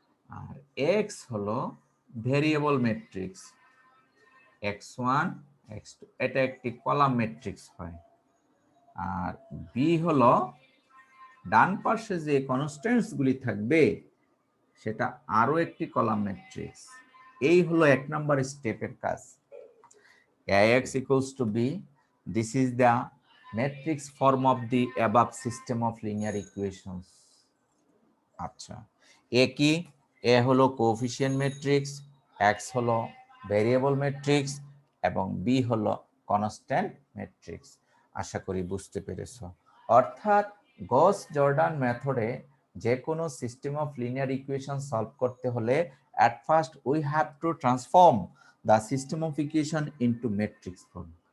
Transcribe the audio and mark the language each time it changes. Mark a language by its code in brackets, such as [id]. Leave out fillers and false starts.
[bn] আর x হলো variable matrix, x1 x2, এটা একটি কলাম ম্যাট্রিক্স হয়। আর b হলো ডান পাশে যে কনস্ট্যান্টস গুলি থাকবে সেটা আরো একটি কলাম ম্যাট্রিক্স। এই হলো 1 নাম্বার স্টেপের কাজ। [en] ax equals to b, this is the matrix form of the above system of linear equations. [bn] আচ্ছা, a কি? a হলো কোএফিশিয়েন্ট ম্যাট্রিক্স, x হলো ভেরিয়েবল ম্যাট্রিক্স এবং b হলো কনস্ট্যান্ট ম্যাট্রিক্স। আশা করি বুঝতে পেরেছো। অর্থাৎ গস জর্ডান মেথডে যে কোনো system of linear equation solve করতে হলে [en] at first we have to transform the system of equation into matrix form।